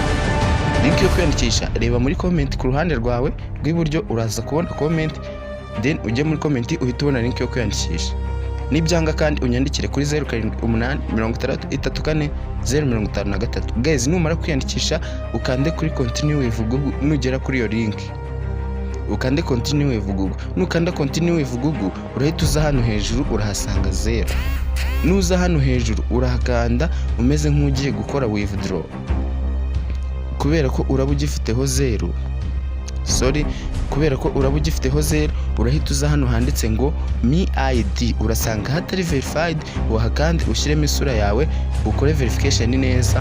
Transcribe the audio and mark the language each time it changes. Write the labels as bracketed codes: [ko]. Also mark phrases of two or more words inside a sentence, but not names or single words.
[rw] Link yo kwiyandikisha reba muri comment ku ruhande rwawe rw'iburyo, uraza kubona comment, then ujye muri comment uhita ubona link yo kwiyandikisha. Nibyanga kandi unyandikire kuri 0788334053. Guys, numara kwiyandikisha ukande kuri [en] continue with Google, [rw] nugera kuri iyo link ukande [en] continue with Google. [rw] Nukanda [en] continue with Google [rw] urahita uza hano hejuru urahasanga 0. Nuza hano hejuru urahakanda umeze nk'ugiye gukora withdraw, kubera ko uraba ugifiteho 0. Kubera ko uraba ugifiteho 0 urahita uza hano handitse ngo [en] me ID, [rw] urasanga hatari verified, wahakande ushyiremo isura yawe ukore verification neza.